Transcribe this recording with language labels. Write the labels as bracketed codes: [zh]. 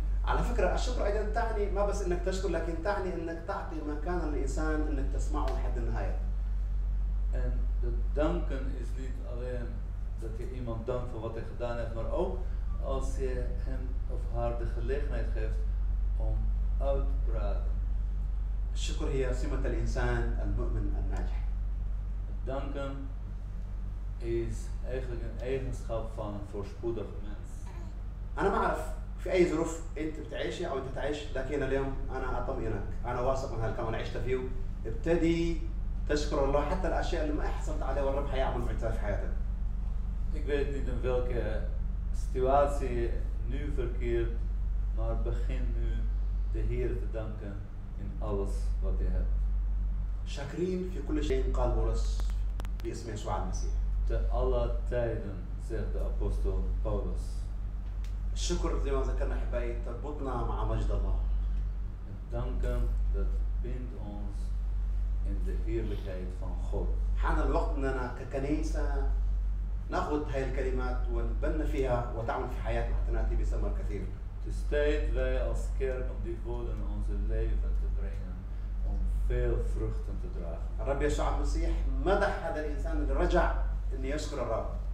[ar] على فكرة الشكر أيضا تعني ما بس إنك تشكر لكن تعني إنك تعطي مكان للإنسان إنك تسمعه لحد النهاية. [nl] En het danken is niet alleen dat je iemand dankt voor wat hij gedaan heeft, maar ook als je hem of haar de gelegenheid geeft om uit te praten. [ar] الشكر هي سمة الإنسان المؤمن الناجح. [nl] Het danken is eigenlijk een eigenschap van een voorspoedig mens. [ar] أنا ما أعرف في أي ظروف أنت بتعيشها أو أنت تعيش، لكن اليوم أنا أطمئنك، أنا واثق من هالكون عشت فيه، ابتدي تشكر الله حتى الأشياء اللي ما حصلت عليها والرب حيعمل معجزات في حياتك. [nl] Ik weet niet in welke situatie je nu verkeert, maar begin nu de Heer te danken in alles wat je hebt. [ar] شاكرين في كل شيء قال بولس باسم يسوع المسيح. [nl] Te alle tijden, zegt de apostel Paulus. [ar] الشكر زي ما ذكرنا أحبائي تربطنا مع مجد الله. [nl] Het danken, dat bindt ons in de heerlijkheid van God. [ar] حان الوقت أننا ككنيسة نأخذ هاي الكلمات ونتبنى فيها وتعمل في حياتنا حتى نأتي بثمر كثير. [nl] Het is tijd wij als kerk om die woorden in onze leven te brengen, om veel vruchten te dragen. [ar] الرب يسوع المسيح مدح هذا الإنسان اللي رجع إنه يشكر الرب.